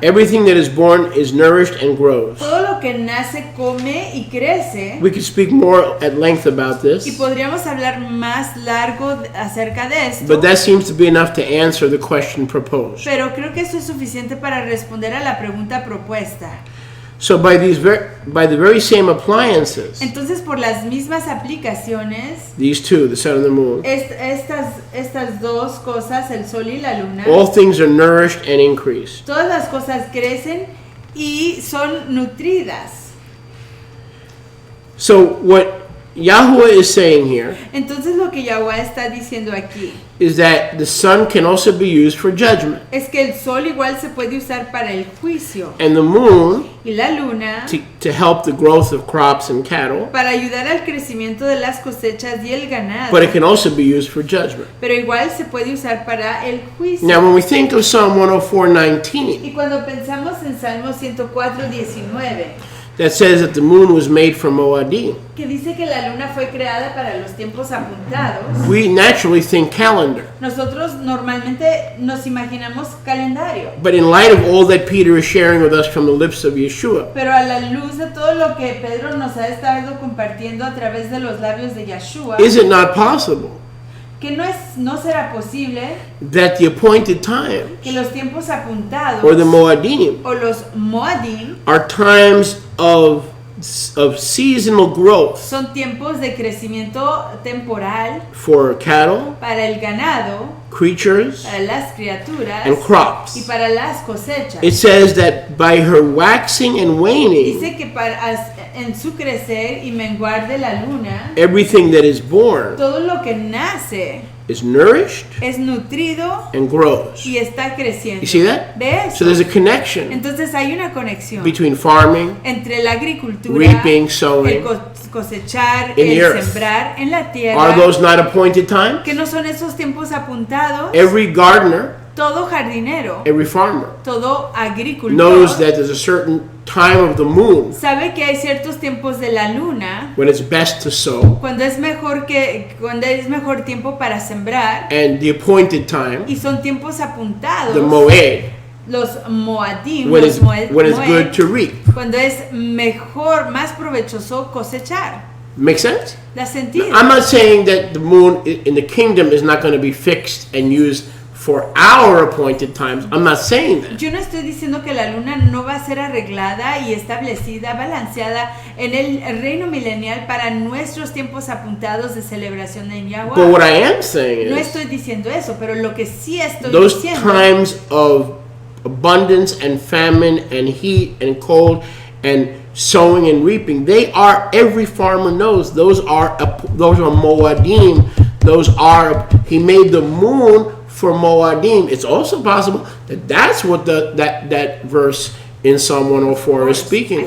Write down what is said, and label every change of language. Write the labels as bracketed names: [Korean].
[English] everything that is born is nourished and grows. [Spanish] todo lo que nace come y crece. [English] We could speak more at length about [Spanish] Y [English] this, [Spanish] podríamos hablar más largo acerca de esto, [English] but that seems to be enough to answer the question proposed. [Spanish] pero creo que eso es suficiente para responder a la pregunta propuesta. [English] So by the very same appliances, [Spanish] Entonces, por las mismas aplicaciones, [English] these two, the sun and the moon, [Spanish] estas dos cosas, el sol y la luna, [English] all things are nourished and increased. [Spanish] todas las cosas crecen y son nutridas. [English] So what Yahweh is saying here [Spanish] Entonces lo que Yahweh está diciendo aquí [English] is that the sun can also be used for judgment, [Spanish] es que el sol igual se puede usar para el juicio [English] and the moon [Spanish] y la luna [English] to help the growth of crops and cattle, [Spanish] para ayudar al crecimiento de las cosechas y el ganado, [English] but it can also be used for judgment. [Spanish] pero igual se puede usar para el juicio. [English] Now, when we think of Psalm 104:19, [Spanish] Y cuando pensamos en Salmo 104:19, [English] that says that the moon was made from Moadim, [Spanish] que dice que la luna fue creada para los tiempos apuntados, [English] we naturally think calendar. [Spanish] nosotros normalmente nos imaginamos calendario. [English] But in light of all that Peter is sharing with us from the lips of Yeshua, [Spanish] Pero a la luz de todo lo que Pedro nos ha estado compartiendo a través de los labios de Yeshua, [English] is it not possible [Spanish] que no será posible [English] that the appointed times, [Spanish] que los tiempos apuntados [English] or the Moadim, [Spanish] o los Moadim [English] are times of seasonal growth [Spanish] son tiempos de crecimiento temporal [English] for cattle, [Spanish] para el ganado, [English] creatures, [Spanish] para las criaturas [English] and crops? [Spanish] y para las cosechas? [English] It says that by her waxing and waning, [Spanish] Dice que en su crecer y menguar de la luna, [English] everything that is born [Spanish] todo lo que nace [English] is nourished [Spanish] es nutrido [English] and grows. [Spanish] y está creciendo. [English] You see that? [Spanish] ¿Ves? [English] So there's a connection [Spanish] Entonces hay una conexión [English] between farming, [Spanish] entre la agricultura, [English] reaping, [Spanish] el [English] sowing. [Spanish] cosechar, [English] in the [Spanish] el [English] earth. [Spanish] sembrar en la [English] Are [Spanish] tierra, [English] those not appointed times? [Spanish] que no son esos tiempos apuntados. [English] Every gardener, [Spanish] Todo jardinero, [English] every farmer [Spanish] todo agricultor [English] knows that there's a certain time of the moon [Spanish] sabe que hay ciertos tiempos de la luna [English] when it's best to sow, [Spanish] cuando es mejor tiempo para sembrar, [English] and the appointed time, [Spanish] y son tiempos apuntados, [English] the moed, [Spanish] los moadim, [English] when [Spanish] los [English] it's, [Spanish] moed, [English] when it's good to reap. [Spanish] cuando es mejor, más provechoso cosechar. [English] Make sense? [Spanish] ¿Da sentido? [English] I'm not saying that the moon in the kingdom is not going to be fixed and used for our appointed times. I'm not saying that. [Spanish] Yo no estoy diciendo que la luna no va a ser arreglada y establecida, balanceada en el reino milenial para nuestros tiempos apuntados de celebración de Yahweh. [English] But what I am saying [Spanish] No [English] is [Spanish] estoy diciendo eso, pero lo que sí estoy [English] those [Spanish] diciendo [English] times of abundance and famine and heat and cold and sowing and reaping, they are, every farmer knows, those are moadim. Those are, he made the moon for moadim. It's also possible that that's what that verse in Psalm 104 is speaking